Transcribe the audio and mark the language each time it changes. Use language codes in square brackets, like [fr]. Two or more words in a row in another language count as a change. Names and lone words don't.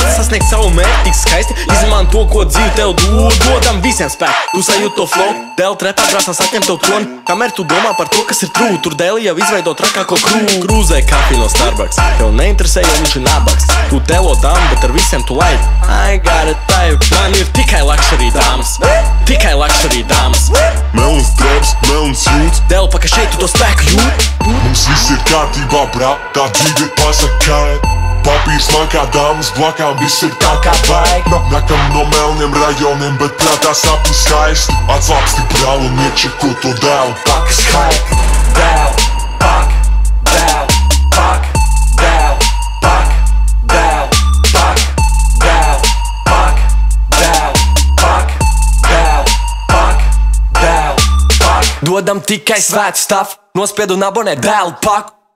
[lv] Sasniegt savu mērķi tik skaisti, izmanto, ko dzīvi tev dod. Dodam visiem spēku, tu sajūt to flow. Dēlu trepā krāsās atņem tev troni. Kamēr tu domā par to, kas ir true, tur dēli jau izveido trakāko krū. Krūzē kafiju no Starbucks, tev neinteresē, jo viņš ir nabaks. Tu telo dām, bet ar visiem tu laid. [en] I got a type, [lv] man ir tikai luxury dāmas. Tikai luxury dāmas. Melns drēbs, melns jūts. Dēlu paka šeit tu to spēku jūt. Mums viss ir kārtībā, brā, tā dzīve pasakaļ. Papīrs man kā dāmas blakām, viss ir tā kā vajag. Nakam no melniem rajoniem, bet prātā sapni skaisti. Atslāpsti brāl un iečeko to dēlu. Pakas hype, dēl, pak, dēl, pak, dēl, pak, dēl, pak, dēl, pak, dēl, pak, dēl, pak, dēl, pak. Dodam tikai svētu stafu, nospiedu un abonē dēlu paku.